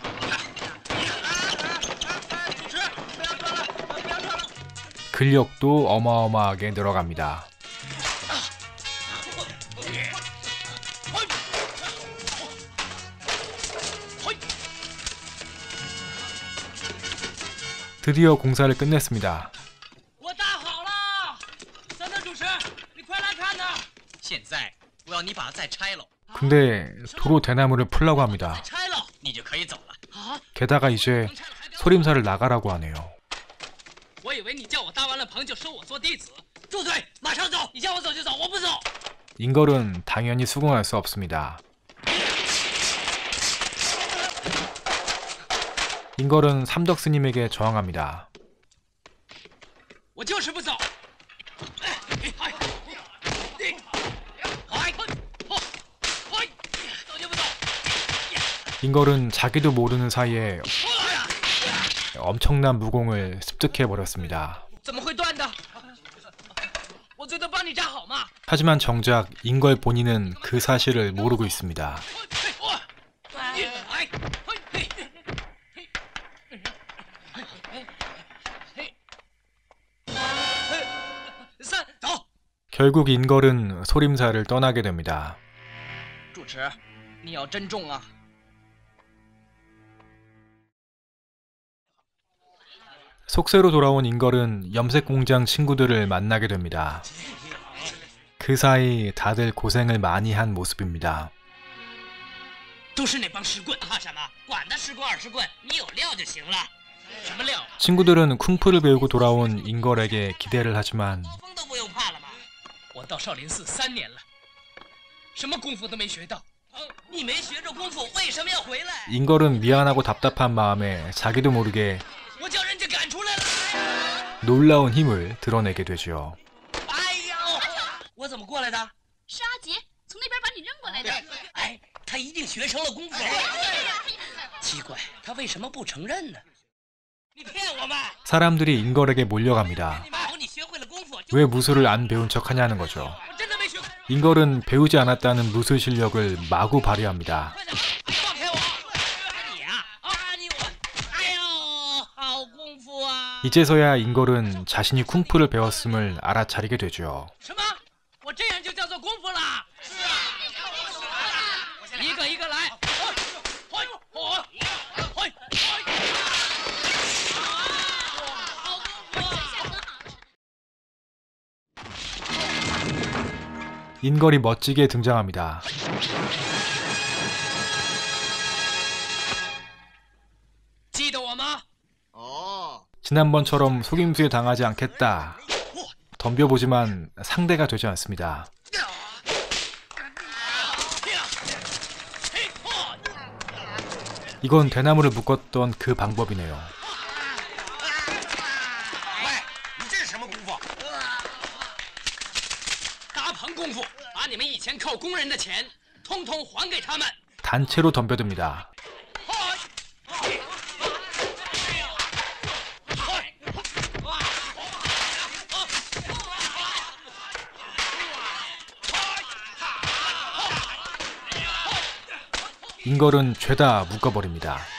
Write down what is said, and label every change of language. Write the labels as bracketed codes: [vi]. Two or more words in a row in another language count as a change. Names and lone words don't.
[ko] 근력도 어마어마하게 늘어갑니다. 드디어 공사를 끝냈습니다. [zh] 我搭好了，三等主持，你快来看呐！现在我要你把它再拆了， [ko] 근데 도로 대나무를 풀라고 합니다. [zh] 拆了你就可以走了。啊！ [ko] 게다가 이제 소림사를 나가라고 하네요. [zh] 我以为你叫我搭完了棚就收我做弟子。住嘴！马上走！你叫我走就走，我不走。 [ko] 인걸은 당연히 수긍할 수 없습니다. 인걸은 삼덕 스님에게 저항합니다. [zh] 我就是不走。走就不走。 [ko] 인걸은 자기도 모르는 사이에 엄청난 무공을 습득해버렸습니다. [zh] 怎么会断的？我最多帮你扎好嘛。 [ko] 하지만 정작 인걸 본인은 그 사실을 모르고 있습니다. [zh] 走。 [ko] 결국 인걸은 소림사를 떠나게 됩니다. [zh] 主持，你要珍重啊。 [ko] 속세로 돌아온 인걸은 염색공장 친구들을 만나게 됩니다. 그 사이 다들 고생을 많이 한 모습입니다. [zh] 都是那帮石棍，怕什么？管他10棍20棍，你有料就行了。什么料？ [ko] 친구들은 쿵푸를 배우고 돌아온 인걸에게 기대를 하지만 [zh] 风都不用怕了吗？我到少林寺3年了，什么功夫都没学到。你没学着功夫，为什么要回来？ [ko] 인걸은 미안하고 답답한 마음에 자기도 모르게 [zh] 我叫人家赶出来了。 [ko] 놀라운 힘을 드러내게 되죠. [zh] 哎呦，我怎么过来的？是阿杰从那边把你扔过来的。哎，他一定学成了功夫了。奇怪，他为什么不承认呢？你骗我们！ [ko] 사람들이 인걸에게 몰려갑니다. [zh] 你学会了功夫， [ko] 왜 무술을 안 배운 척 하냐는 거죠. [zh] 我真的没学会。 [ko] 인걸은 배우지 않았다는 무술 실력을 마구 발휘합니다. [zh] 快点，放开我！你呀，你我，哎呦，好功夫啊！ [ko] 이제서야 인걸은 자신이 쿵푸를 배웠음을 알아차리게 되죠. [zh] 什么？我这样就叫做功夫了？是啊，一个一个来。 [ko] 인걸이 멋지게 등장합니다. 지난번처럼 속임수에 당하지 않겠다. 덤벼보지만 상대가 되지 않습니다. 이건 대나무를 묶었던 그 방법이네요. [zh] 你这是什么功夫？搭棚功夫，把你们以前靠工人的钱，通通还给他们。 [ko] 단체로 덤벼듭니다. 인걸은 죄다 묶어버립니다.